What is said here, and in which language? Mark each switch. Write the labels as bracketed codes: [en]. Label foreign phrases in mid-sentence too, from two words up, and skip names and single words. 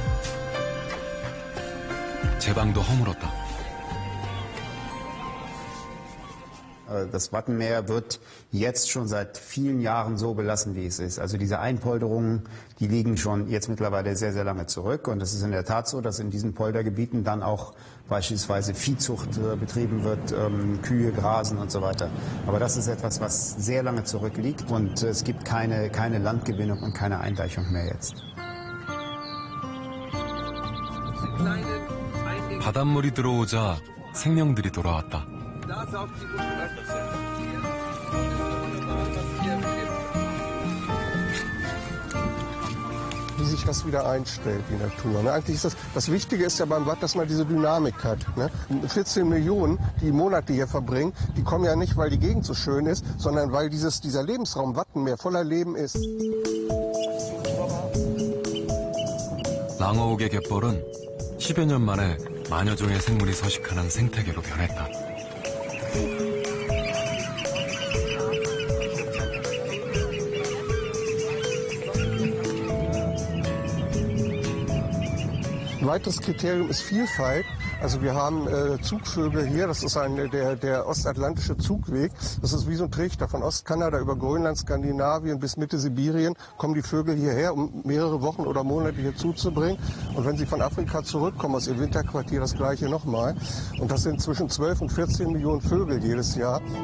[ko] 제방도 허물었다. [de] Das Wattenmeer wird jetzt schon seit vielen Jahren so belassen, wie es ist. Also diese Einpolderungen, die liegen schon jetzt mittlerweile sehr, sehr lange zurück. Und es ist in der Tat so, dass in diesen Poldergebieten dann auch beispielsweise Viehzucht betrieben wird, Kühe grasen und so weiter. Aber das ist etwas, was sehr lange zurückliegt und es gibt keine Landgewinnung und keine Eindeichung mehr jetzt. [ko] 바닷물이 들어오자 생명들이 돌아왔다. [de] Wie sich das wieder einstellt, die Natur. Ne? Eigentlich ist das Wichtige ist ja beim Watt, dass man diese Dynamik hat. Ne? 14 Millionen, die Monate hier verbringen, die kommen ja nicht, weil die Gegend so schön ist, sondern weil dieser Lebensraum Wattenmeer voller Leben ist. [ko] 랑어옥의 갯벌은 10여 년 만에 만여 종의 생물이 서식하는 생태계로 변했다. [de] Ein weiteres Kriterium ist Vielfalt. Also wir haben Zugvögel hier, das ist der ostatlantische Zugweg. Das ist wie so ein Trichter von Ostkanada über Grönland, Skandinavien bis Mitte Sibirien kommen die Vögel hierher, um mehrere Wochen oder Monate hier zuzubringen. Und wenn sie von Afrika zurückkommen, aus ihrem Winterquartier, das gleiche nochmal. Und das sind zwischen 12 und 14 Millionen Vögel jedes Jahr.